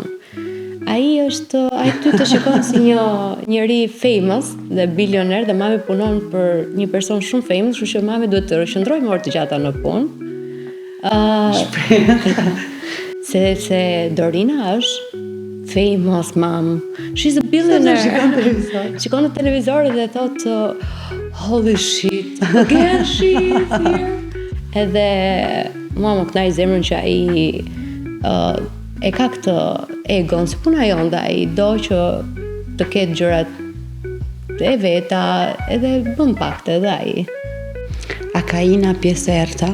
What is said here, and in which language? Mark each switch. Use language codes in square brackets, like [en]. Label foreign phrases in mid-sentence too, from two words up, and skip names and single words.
[sq] Ai ty të shikon si një njeri famous dhe bilioner dhe mami punon për një person shumë famous, kështu që mami duhet të qëndrojë më orë të gjata në punë. Se Dorina është [en] famous mom. She's a billionaire. [sq] Shikon në televizor dhe thot [en] holy shit, again she's here. [sq] Edhe mua më kënaq zemrën që ai e ka këtë egon, se puna jo ndaj, do që të ketë gjërat e veta, edhe bën pak të edhe ai. A ka Ina pjesë errta?